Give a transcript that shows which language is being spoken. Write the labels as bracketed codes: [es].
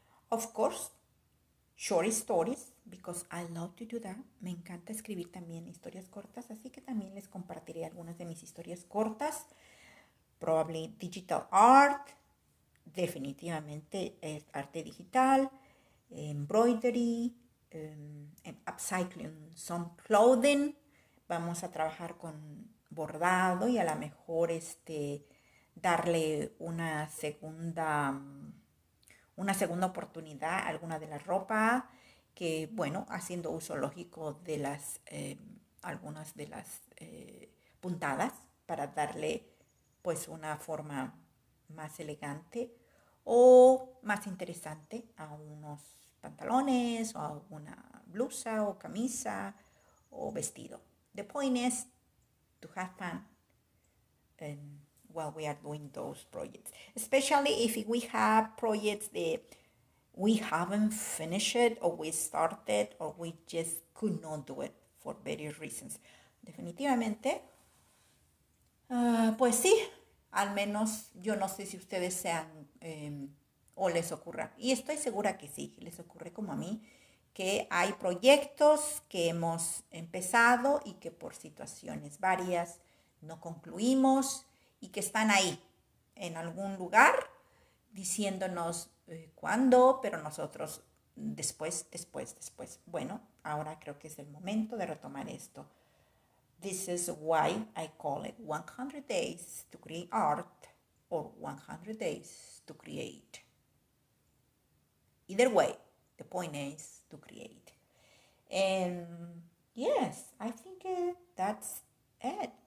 [en] Of course, short stories, because I love to do that. [es] Me encanta escribir también historias cortas, así que también les compartiré algunas de mis historias cortas. [en] Probably digital art, [es] definitivamente arte digital, [en] embroidery, upcycling some clothing. [es] Vamos a trabajar con bordado y a lo mejor darle una segunda oportunidad a alguna de la ropa, que bueno, haciendo uso lógico de algunas de las puntadas para darle pues una forma más elegante o más interesante a unos pantalones o a alguna blusa o camisa o vestido. [en] The point is to have fun while we are doing those projects, especially if we have projects that we haven't finished or we started or we just could not do it for various reasons. [es] Definitivamente, pues sí, al menos yo no sé si ustedes sean o les ocurra, y estoy segura que sí, les ocurre como a mí, que hay proyectos que hemos empezado y que por situaciones varias no concluimos y que están ahí en algún lugar diciéndonos cuándo, pero nosotros después. Bueno, ahora creo que es el momento de retomar esto. [en] This is why I call it 100 days to create art or 100 days to create. Either way, the point is to create. And yes, I think that's it.